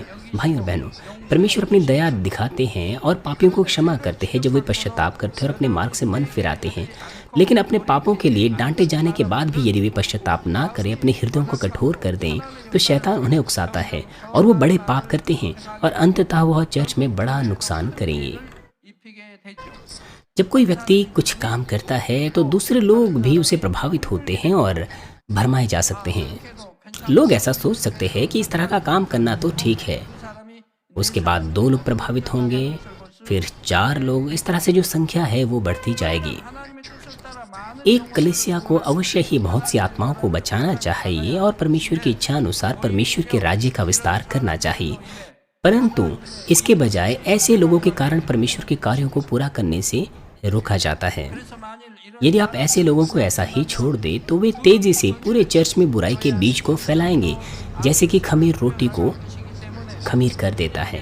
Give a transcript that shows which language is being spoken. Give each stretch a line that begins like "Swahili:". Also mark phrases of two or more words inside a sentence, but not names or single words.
Hindi: भाई और बहनों, परमेश्वर अपनी दया दिखाते हैं और पापियों को क्षमा करते हैं जब वे पश्चाताप करते हैं और अपने मार्ग से मन फिराते हैं। लेकिन अपने पापों के लिए डांटे जाने के बाद भी यदि वे पश्चाताप ना करें, अपने हृदयों को कठोर कर दें, तो शैतान उन्हें उकसाता है और वो बड़े पाप करते हैं और अंततः वह चर्च में बड़ा नुकसान करेंगे।
Korean: 입히게 되죠.
Hindi: जब कोई व्यक्ति कुछ काम करता है तो दूसरे लोग भी उसे प्रभावित होते हैं और भरमाए जा सकते हैं। लोग ऐसा सोच सकते हैं कि इस तरह का काम करना तो ठीक है,
Korean: 사람이
Hindi: उसके बाद 2 लोग प्रभावित होंगे, फिर 4 लोग, इस तरह से जो संख्या है वो बढ़ती जाएगी।
Korean: 하나님의 뜻을 따라 많은
Hindi: एक कलीसिया को अवश्य ही बहुत सी आत्माओं को बचाना चाहिए और परमेश्वर की इच्छा अनुसार परमेश्वर के राज्य का विस्तार करना चाहिए, परंतु इसके बजाय ऐसे लोगों के कारण परमेश्वर के कार्यों को पूरा करने से रोका जाता है। यदि आप ऐसे लोगों को ऐसा ही छोड़ दें तो वे तेजी से पूरे चर्च में बुराई के बीज को फैलाएंगे, जैसे कि खमीर रोटी को खमीर कर देता है।